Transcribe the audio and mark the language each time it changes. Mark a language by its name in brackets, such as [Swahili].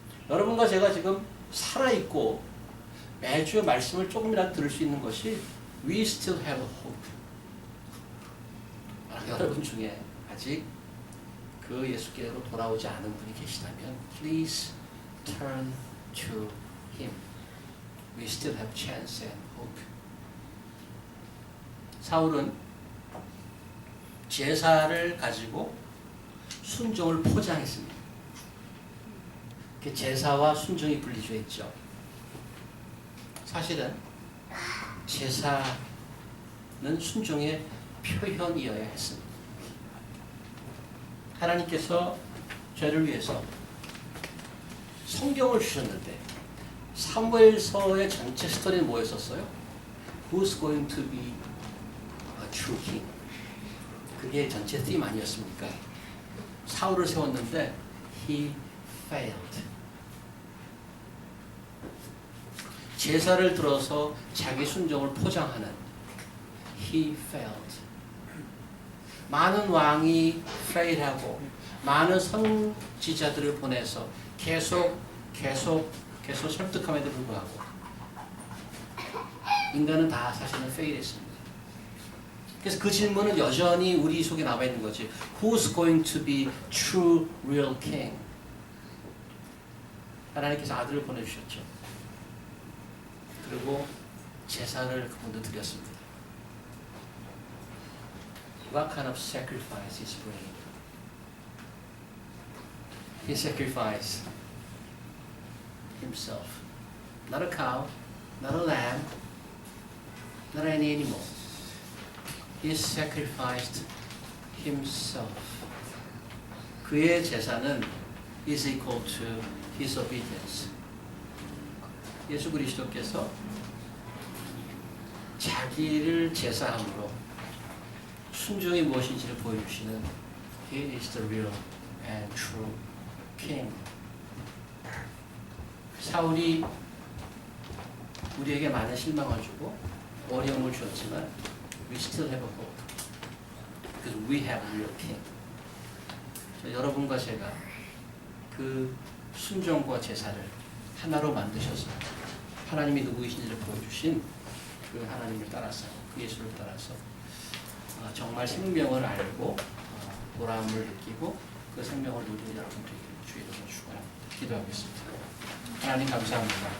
[Korean] 여러분과 제가 지금 살아있고 매주 말씀을 조금이라도 들을 수 있는 것이 [English] We still have a hope. [Korean] 여러분 중에 아직 그 예수께로 돌아오지 않은 분이 계시다면 [English] Please turn to Him. We still have chance and hope. [Korean] 사울은 제사를 가지고 순종을 포장했습니다. 제사와 순종이 분리되어 있죠. 사실은 제사는 순종의 표현이어야 했습니다. 하나님께서 죄를 위해서 성경을 주셨는데 사무엘서의 전체 스토리는 뭐였었어요? [English] Who's going to be a true king? [Korean] 그게 전체 팀 아니었습니까? 사울을 세웠는데 [English] he failed. [Korean] 제사를 들어서 자기 순종을 포장하는 [English] he failed. [Korean] 많은 왕이 fail하고 많은 선지자들을 보내서 계속 설득함에도 불구하고 인간은 다 사실은 fail했습니다. 그래서 그 질문은 여전히 우리 속에 남아 있는 거지. [English] Who's going to be true real king? [Korean] 하나님께서 아들을 보내주셨죠. 그리고 제사를 그분도 드렸습니다. [English] What kind of sacrifice is bringing? He sacrificed himself. Not a cow, not a lamb, not any animal. He sacrificed himself. [Korean] 그의 제사는 [English] is equal to his obedience. [Korean] 예수 그리스도께서 자기를 제사함으로 순종이 무엇인지를 보여주시는 [English] He is the real and true king. [Korean] 사울이 우리에게 많은 실망을 주고 어려움을 주었지만 [English] we still have a hope because we have a real king. [Korean] 여러분과 제가 그 순종과 제사를 하나로 만드셔서 하나님이 누구이신지를 보여주신 그 하나님을 따라서 그 예수를 따라서 정말 생명을 알고 보람을 느끼고 그 생명을 누리는 여러분 되기를 주의 이름으로 축원합니다. 기도하겠습니다. 하나님 감사합니다.